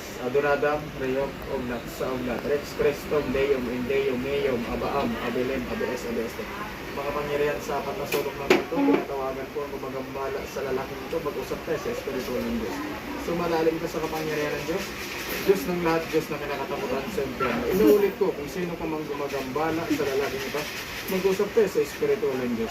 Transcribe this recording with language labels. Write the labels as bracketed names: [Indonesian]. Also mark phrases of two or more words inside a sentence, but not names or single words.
[Filipino] Adoradam, Reyok, Omnat, sa Omnat, Rex, Crestom, Deum, Indeum, Meum, Abaam, Abelem, Abes, Abeste. Makapangyarihan sa apat na sulok ng mundo, pinatawagan ko ang gumagambala sa lalaking ito, mag-usap tayo sa espiritual ng Diyos. Sumalalim ka sa kapangyarihan ng Diyos, Diyos ng lahat, Diyos na kinakatakutan sa impyerno. Inuulit ko, kung sino ka mang gumagambala sa lalaking ito, mag-usap tayo sa espiritual ng Diyos.